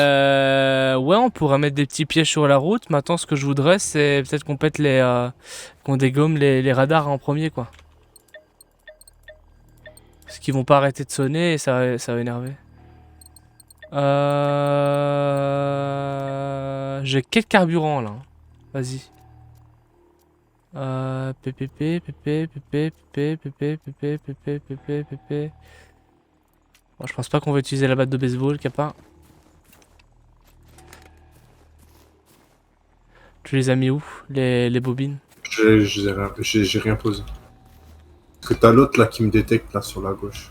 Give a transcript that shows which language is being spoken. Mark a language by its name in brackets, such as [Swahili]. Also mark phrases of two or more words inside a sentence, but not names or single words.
[French] Ouais, on pourrait mettre des petits pièges sur la route. Maintenant, ce que je voudrais, c'est peut-être qu'on pète les... qu'on dégomme les radars en premier, quoi. Parce qu'ils vont pas arrêter de sonner et ça va énerver. J'ai quel carburant, là? Vas-y. PPP, PP, PP, PP, PP, PP, PP, PP, PP. Bon, je pense pas qu'on va utiliser la batte de baseball, Kappa. Tu les as mis où, les bobines? J'ai rien posé. Parce que t'as l'autre là qui me détecte là sur la gauche.